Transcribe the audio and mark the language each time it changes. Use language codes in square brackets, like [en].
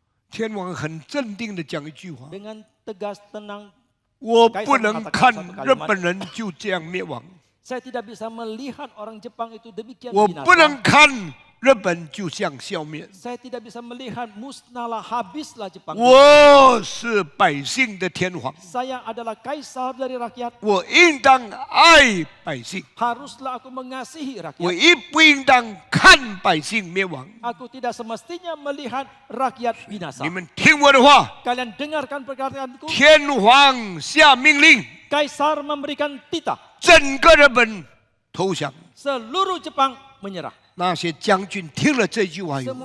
[zh] 天皇很镇定的讲一句话： [id] Dengan tegas, tenang. [zh] 我不能看日本人就这样灭亡， [id] Saya tidak bisa melihat orang Jepang itu demikian [zh] 我不能 [id] binasa. [zh] 看日本就这样消灭。 [id] Saya tidak bisa melihat musnahlah, habislah Jepang. [zh] 我是百姓的天皇， [id] Saya adalah kaisar dari rakyat. [zh] 我应当爱百姓， [id] Haruslah aku mengasihi [zh] 我 [id] rakyat. [zh] 不应当看百姓灭亡。 [id] Aku tidak semestinya melihat rakyat binasa. [zh] 你们听我的话， [id] Kalian dengarkan perkataanku. [zh] 天皇下命令， [id] Kaisar memberikan titah. [zh] 整个日本投降。 [id] Seluruh Jepang menyerah. [zh] 那些将军听了这句话以后，